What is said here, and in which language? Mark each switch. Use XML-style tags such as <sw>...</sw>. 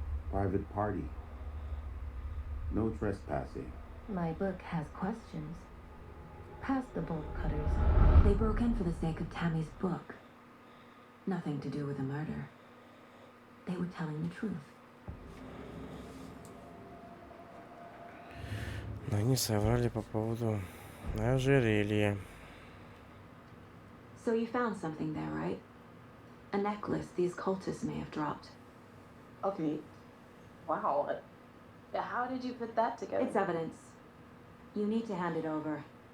<en>Private party. No trespassing. My book has questions. Past the bolt cutters. They broke in for the sake of Tammy's book. Nothing to do with the murder. They were telling the truth.</en> <ru>Но они соврали по поводу ожерелья.</ru> <en>So you found something there, right? A necklace these cultists may have dropped. Okay. Wow. How did you put that together? It's evidence. You need to hand it over.</en>